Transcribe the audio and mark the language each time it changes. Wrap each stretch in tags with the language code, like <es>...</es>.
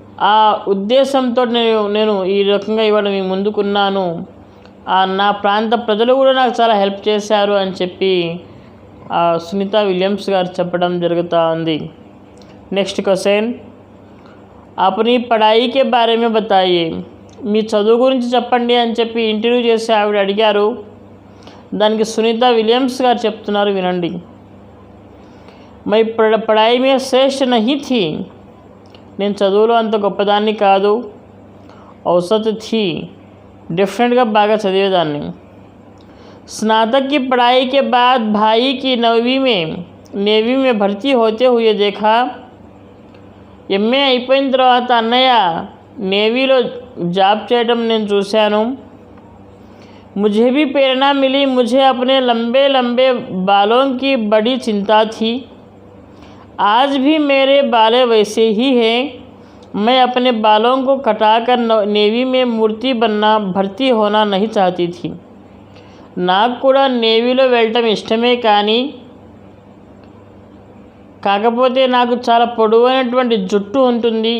<te>ఆ ఉద్దేశంతో నేను ఈ రకంగా ఇవాళ మీ ముందుకున్నాను. నా ప్రాంత ప్రజలు కూడా నాకు చాలా హెల్ప్ చేశారు అని చెప్పి సునీత విలియమ్స్ గారు చెప్పడం జరుగుతూ ఉంది. నెక్స్ట్ క్వశ్చన్,</te> <hi>अपनी पढ़ाई के बारे में बताइए.</hi> <te>మీ చదువు గురించి చెప్పండి అని చెప్పి ఇంటర్వ్యూ చేసి ఆవిడ అడిగారు. దానికి సునీత విలియమ్స్ గారు చెప్తున్నారు, వినండి.</te> <hi>मैं पढ़ाई में श्रेष्ठ नहीं थी.</hi> <te>నేను చదువులో అంత గొప్పదాన్ని కాదు.</te> <hi>औसत थी,</hi> <te>डिफरेंटగా బాగా చదివేదాన్ని.</te> <hi>स्नातक की पढ़ाई के बाद भाई की नेवी में भर्ती होते हुए देखा.</hi> <te>ఎంఏ అయిపోయిన తర్వాత అన్నయ్య నేవీలో జాబ్ చేయడం నేను చూశాను.</te> <hi>मुझे भी प्रेरणा मिली. मुझे अपने लंबे लंबे बालों की बड़ी चिंता थी. आज भी मेरे बाल वैसे ही हैं. मैं अपने बालों को कटाकर नेवी में भर्ती होना नहीं चाहती थी.</hi> <te>నాకు కూడా నేవీలో వెళ్ళటం ఇష్టమే, కాకపోతే నాకు చాలా పొడవైనటువంటి జుట్టు ఉంటుంది.</te>